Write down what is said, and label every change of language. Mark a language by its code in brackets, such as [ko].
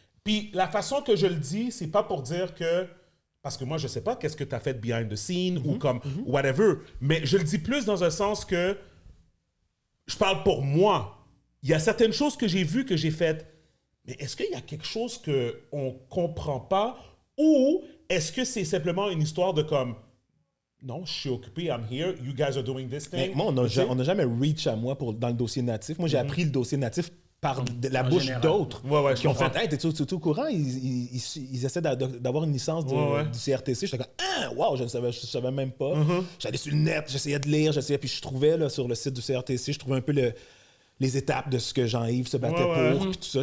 [fr] Puis la façon que je le dis, c'est pas pour dire que... Parce que moi, je sais pas qu'est-ce que tu as fait behind the scene ou comme whatever. Mais je le dis plus dans un sens que... Je parle pour moi. Il y a certaines choses que j'ai vues, que j'ai faites. Mais est-ce qu'il y a quelque chose qu'on comprend pas? Ou est-ce que c'est simplement une histoire de comme... [en] Non, je suis occupé, I'm here, you guys are doing this thing. [fr] Mais moi, on n'a jamais reach à moi dans le dossier Natif. Moi, j'ai appris le dossier Natif par la bouche d'autres qui ont fait « Hey, t'es-tu au courant? » Ils essaient d'avoir une licence du CRTC. J'étais comme « Ah, wow, je ne savais même pas. J'allais sur le net, j'essayais de lire, puis je trouvais là, sur le site du CRTC, je trouvais un peu les étapes de ce que Jean-Yves se battait pour, puis tout ça.